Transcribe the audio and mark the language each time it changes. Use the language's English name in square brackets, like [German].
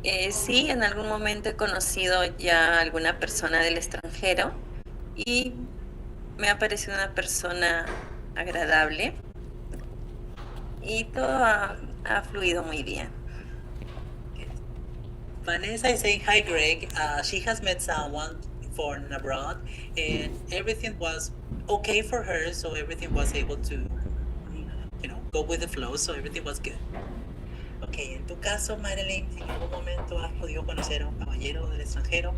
[Spanish] Sí, en algún momento he conocido ya a alguna persona del extranjero y me ha parecido una persona agradable y todo ha fluido muy bien. [English] Vanessa is saying, hi Greg, she has met someone foreign abroad and everything was okay for her, so everything was able to, go with the flow, so everything was good. [Spanish] Okay, en tu caso, Madeline, ¿en algún momento has podido conocer a un caballero del extranjero?